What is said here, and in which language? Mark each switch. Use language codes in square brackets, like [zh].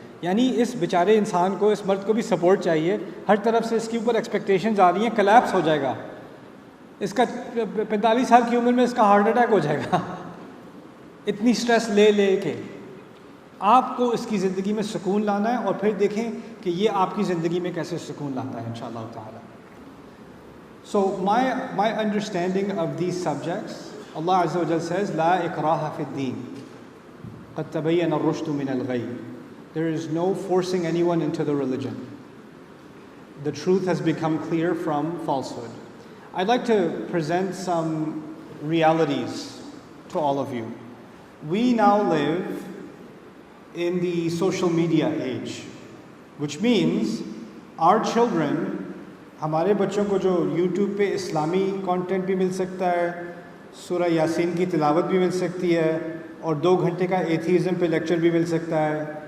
[ur] یعنی اس بیچارے انسان کو، اس مرد کو بھی سپورٹ چاہیے. ہر طرف سے اس کے اوپر ایکسپیکٹیشنز آ رہی ہیں، کلیپس ہو جائے گا. اس کا 45 سال کی عمر میں اس کا ہارٹ اٹیک ہو جائے گا اتنی سٹریس لے کے. آپ کو اس کی زندگی میں سکون لانا ہے، اور پھر دیکھیں کہ یہ آپ کی زندگی میں کیسے سکون لاتا ہے انشاءاللہ تعالی. [en] So my understanding of these subjects, Allah Azza wa Jal says, [ar] لا اکراہ فی الدین قد تبین الرشد من الغی. [en] There is no forcing anyone into the religion. The truth has become clear from falsehood. I'd like to present some realities to all of you. We now live in the social media age, which means our children, [ur] ہمارے بچوں کو جو YouTube پہ اسلامی content بھی مل سکتا ہے، سورہ یاسین کی تلاوت بھی مل سکتی ہے، اور 2 گھنٹے کا ایتھیزم پہ لیکچر بھی مل سکتا ہے.